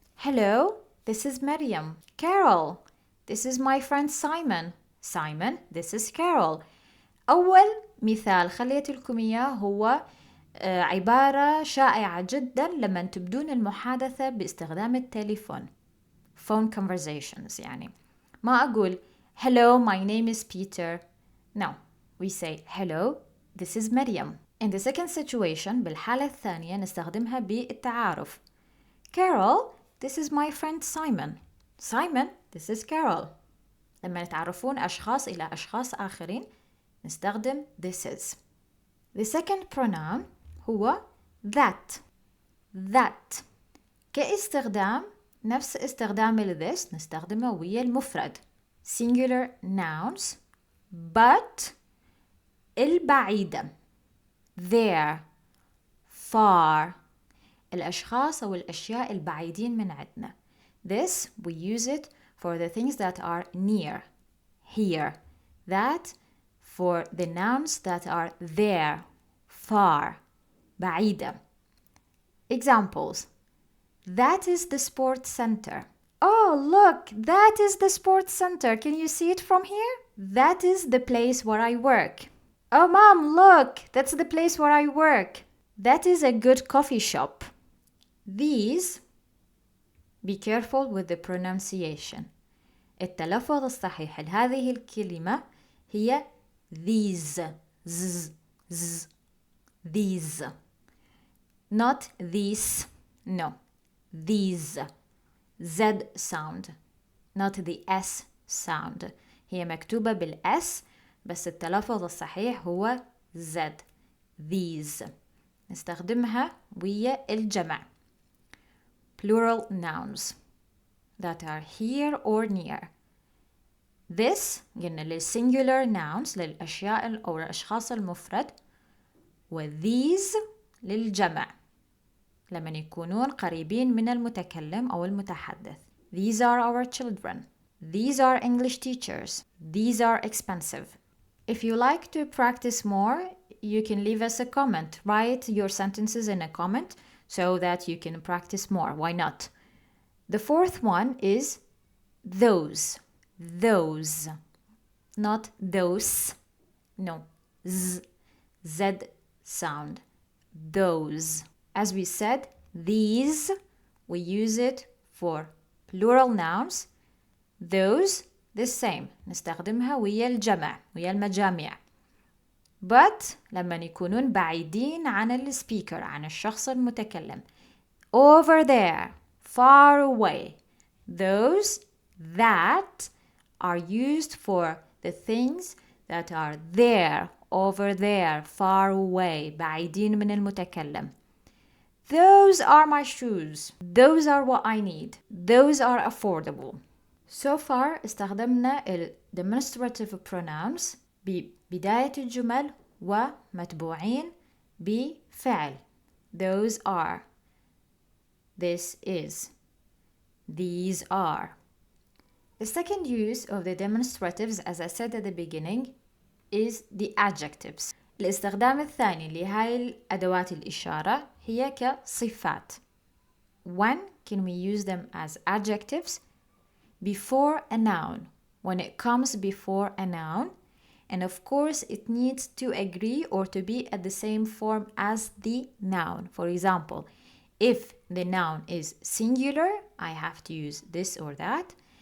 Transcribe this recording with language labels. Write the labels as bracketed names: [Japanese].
[English] Hello, this is Maryam. Carol, this is my friend Simon. Simon, this is Carol. [Arabic] أول مثال خليت لكم إياه هو عبارة شائعة جدا لما تبدون المحادثة باستخدام التليفون. [English] Phone conversations [Arabic] يعني. ما أقول [English] Hello, my name is Peter. No, we say Hello, this is Maryam. In the second situation, [Arabic] بالحالة الثانية نستخدمها بالتعارف. [English] Carol, this is my friend Simon. Simon, this is Carol. [Arabic] لما يتعرفون أشخاص إلى أشخاص آخرين نستخدم this is. [English] The second pronoun هو that. [Arabic] That كاستخدام نفس استخدام this نستخدمه ويا المفرد [English] singular nouns but [Arabic] البعيدة [English] there far [Arabic] الأشخاص أو الأشياء البعيدين من عندنا. [English] This we use it for the things that are near here. That for the nouns that are there far بعيدة. Examples. That is the sports center. Oh, look, that is the sports center. Can you see it from here? That is the place where I work. Oh, Mom, look, that's the place where I work. That is a good coffee shop. These, be careful with the pronunciation. [Arabic] التلفظ الصحيح لهذه الكلمة هي these. [English] Z, z, these. Not these. No. These. Z sound. Not the S sound. [Arabic] هي مكتوبة بالS بس التلفظ الصحيح هو Z. These. نستخدمها ويا الجمع. [English] Plural nouns that are here or near. [Arabic] This قلنا للsingular nouns للأشياء أو الأشخاص المفرد و these للجمع لمن يكونون قريبين من المتكلم أو المتحدث. [English] These are our children. These are English teachers. These are expensive. If you like to practice more, you can leave us a comment. Write your sentences in a comment so that you can practice more. Why not? The fourth one is those. Those. Not those. No. Z. Z sound. Those. As we said, these, we use it for plural nouns. Those, the same. [Arabic] نستخدمها ويا الجمع, ويا المجامع. But لما يكونون بعيدين عن السبيكر, عن الشخص المتكلم. [English] Over there, far away. Those, that, are used for the things that are there, over there, far away, [Arabic] بعيدين من المتكلم. [English] Those are my shoes. Those are what I need. Those are affordable. So far [Arabic] استخدمنا ال [English] demonstrative pronouns [Arabic] ببداية الجمل ومتبوعين بفعل. [English] Those are. This is. These are. The second use of the demonstratives, as I said at the beginning, is the adjectives. [Arabic] الاستخدام الثاني لهاي الأدوات الإشارة هي كصفات. When [English] can we use them as adjectives before a noun? When it comes before a noun, and of course it needs to agree or to be at the same form as the noun. For example, if the noun is singular, I have to use this or that.